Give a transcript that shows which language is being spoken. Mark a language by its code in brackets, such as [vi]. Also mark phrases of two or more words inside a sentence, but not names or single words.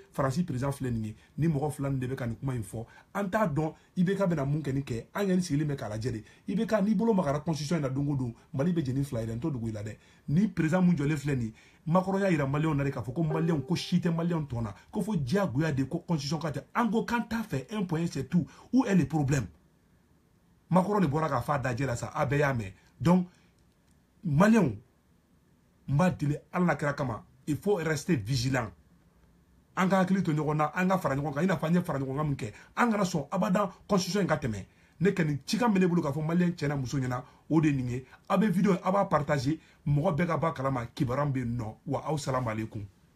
[bm] Faransi président filɛ nin ye ni mɔgɔ fila nin de bɛ ka nin kuma in fɔ an t'a dɔn IBK bɛna mun kɛ nin kɛ an yɛrɛ sigilen bɛ k'a lajɛ de IBK n'i bolo magara constitution in na don o don Mali bɛ jeni fila ye dɛ n t'o dogo i la dɛ ni président mun jɔlen filɛ nin ye Macron y'a yira maliyɛnw na de k'a fɔ ko maliyɛnw ko si tɛ maliyɛnw tɔn na ko fo diyagoya de ko constitution ka tɛ an ko k'an t'a fɛ [fr] un point c'est tout où est le problème [bm] Macron de bɔra k'a fɔ a dajɛ la sa a bɛɛ y'a mɛn donc maliyɛnw n b'a deli ala kɛra kama [fr] il faut rester vigilant [bm] an ka hakili to ɲɔgɔn na an ka fara ɲɔgɔn kan i n'a fɔ an ye fara ɲɔgɔn kan min kɛ an kana sɔn abadan constitution in ka tɛmɛ ne kɔni cikan bɛ ne bolo k'a fɔ maliyɛn cɛ n'a muso ɲɛna o de ye nin ye a bɛ video a b'a partager mɔgɔ bɛɛ ka bɔ a kalama kibaruya bɛ yen nɔ wa aw [ar] salamu aleykum